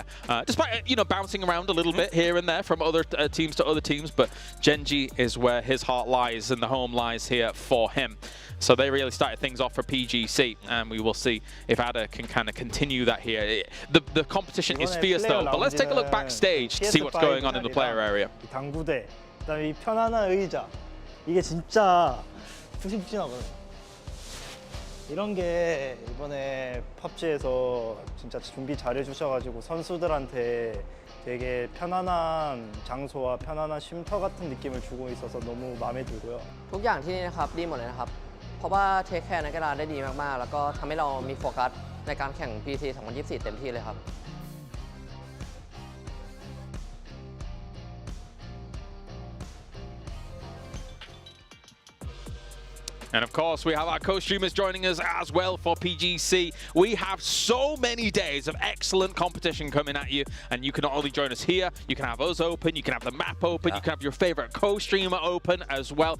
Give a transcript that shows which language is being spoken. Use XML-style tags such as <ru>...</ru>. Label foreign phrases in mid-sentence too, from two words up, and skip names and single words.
<en>Despite, you know, bouncing around a little bit here and there from other teams to other teams, but Genji is where his heart lies and the home lies here for him. So they really started things off for PGC, and we will see if Ada can kind of continue that here. The competition is fierce though, but let's take a look backstage to see what's going on in the player area.</en> <ko>당구대, 그다음에 이 편안한 의자, 이게 진짜 푹신푹신하거든요. 이런 게 이번에 펍지에서 진짜 준비 잘해 주셔가지고 선수들한테 되게 편안한 장소와 편안한 쉼터 같은 느낌을 주고 있어서 너무 마음에 들고요.</ko> <th>ทุกอย่างที่นี่นะครับดีหมดเลยนะครับเพราะว่าเทคแคร์นักกีฬาได้ดีมากๆแล้วก็ทำให้เรามีโฟกัสในการแข่ง PGC 2024 เต็มที่เลยครับ</th> <en>And of course, we have our co-streamers joining us as well for PGC. We have so many days of excellent competition coming at you, and you can not only join us here, you can have us open, you can have the map open, you can have your favorite co-streamer open as well.</en>